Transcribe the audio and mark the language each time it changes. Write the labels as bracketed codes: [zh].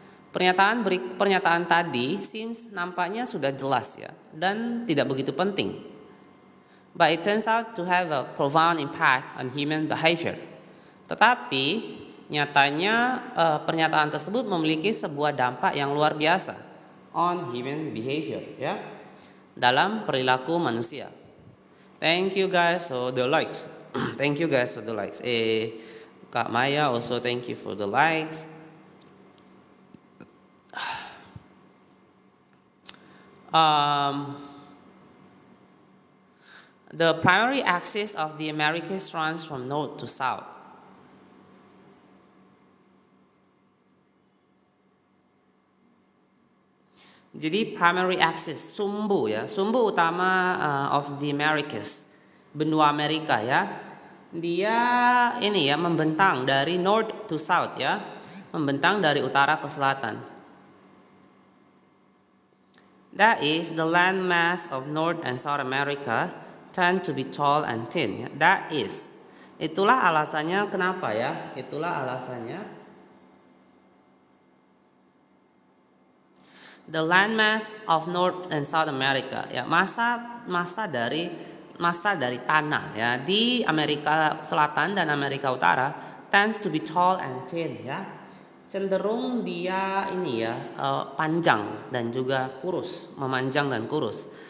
[id] Pernyataan tadi nampaknya sudah jelas ya, dan tidak begitu penting. [en] But it turns out to have a profound impact on human behavior. Tetapi [id] Nyatanya pernyataan tersebut memiliki sebuah dampak yang luar biasa [en] on human behavior, [id] ya, dalam perilaku manusia. [en] Thank you guys for the likes. Thank you guys for the likes. Kak Maya also thank you for the likes. The primary axis of the Americas runs from north to south. [id] Jadi primary axis, sumbu ya, sumbu utama [en] of the Americas, [id] benua Amerika ya. Dia ini ya membentang dari [en] north to south [id] ya, membentang dari utara ke selatan. [en] That is the landmass of North and South America tend to be tall and thin. Ya. [id] That is, itulah alasannya kenapa ya, itulah alasannya. [en] The landmass of North and South America, [id] ya, masa dari tanah ya di Amerika Selatan dan Amerika Utara [en] tends to be tall and thin [id] ya, cenderung dia ini ya panjang dan juga kurus, memanjang dan kurus.